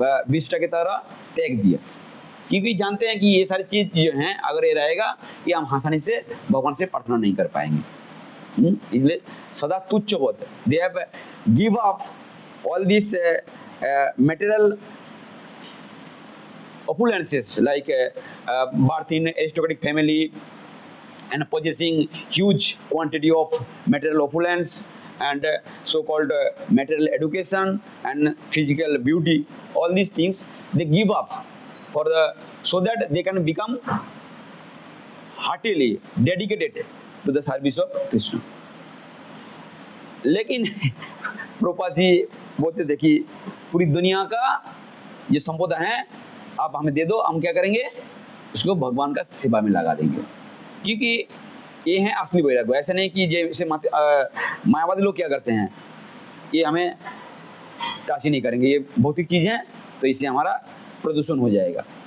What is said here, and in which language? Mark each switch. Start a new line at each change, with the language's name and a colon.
Hindi: विष्टा की तरह त्याग दिया, क्योंकि जानते हैं कि ये सारी चीज़ जो हैं अगर ये रहेगा कि हम आसानी से भगवान से प्रार्थना नहीं कर पाएंगे, इसलिए सदा तुच्छ बोध,
English: They have give up all this material opulences like birth in aristocratic family, and possessing huge quantity of material opulence and so-called material education and physical beauty. All these things they give up for the so that they can become heartily dedicated to the service of Krishna.
Hindi: लेकिन प्रभुपाद जी बोलते देखिए पूरी दुनिया का ये संपदा है आप हमें दे दो, हम क्या करेंगे उसको भगवान का सेवा में लगा देंगे, क्योंकि ये है असली वैराग्य। ऐसा नहीं कि जैसे मायावादी लोग क्या करते हैं, ये हमें टाची नहीं करेंगे, ये भौतिक चीज़ है तो इससे हमारा प्रदूषण हो जाएगा।